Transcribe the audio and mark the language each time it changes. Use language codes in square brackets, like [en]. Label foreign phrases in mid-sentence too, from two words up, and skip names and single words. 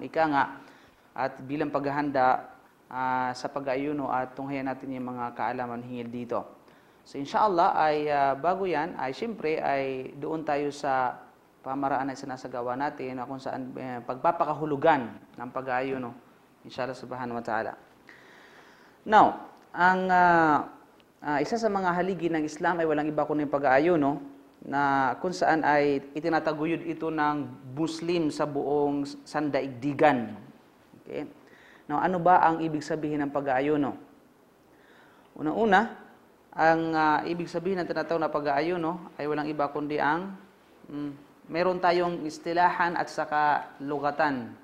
[tl] Ika nga, at bilang paghahanda sa pag-ayuno at tunghayan natin yung mga kaalaman hingil dito. So inshallah ay bago yan ay siyempre ay doon tayo sa pamaraan na sinasagawa natin na kung saan pagpapakahulugan ng pag-ayuno [ar] إن شاء الله سبحانه وتعالى. [tl] Now, ang isa sa mga haligi ng Islam ay walang iba kundi pag-ayuno na kung saan ay itinataguyod ito ng Muslim sa buong sandaigdigan. Okay? Now, ano ba ang ibig sabihin ng pag-ayuno? Una-una, ang ibig sabihin ng tinatawag na pag-aayuno ay walang iba kundi ang meron tayong istilahan at saka lugatan.